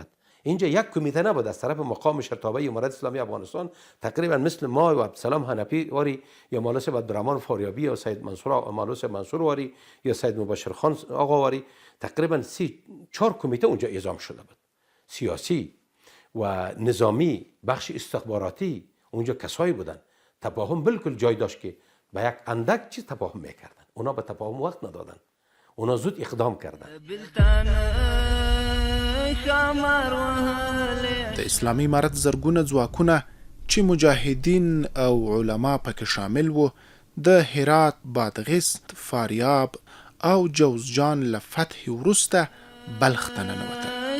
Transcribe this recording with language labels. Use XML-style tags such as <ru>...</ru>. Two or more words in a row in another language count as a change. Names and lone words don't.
<fa>اینجا یک کمیته نبود از طرف مقام شرطابه امارت اسلامی افغانستان، تقریبا مثل ما و عبدالسلام حنفی واری یا مولا صاحب عبدالرحمن فاریابی یا سید منصور مولا صاحب منصور واری یا سید مبشر خان آقا واری، تقریبا 3-4 کمیته اونجا اعزام شده بود، سیاسی و نظامی، بخش استخباراتی. اونجا کسایی بودن تفاهم بالکل جای داشت که با یک اندک چیز تفاهم میکردن. اونا به تفاهم وقت ندادن، اونا زود اقدام کردن.</fa> <ps>د اسلامي امارت زرګونه ځواکونه چې مجاهدین او علما پکې شامل وو، د هرات، بادغیس، فاریاب او جوزجان له فتح وروسته بلخ ته ننوتل.</ps>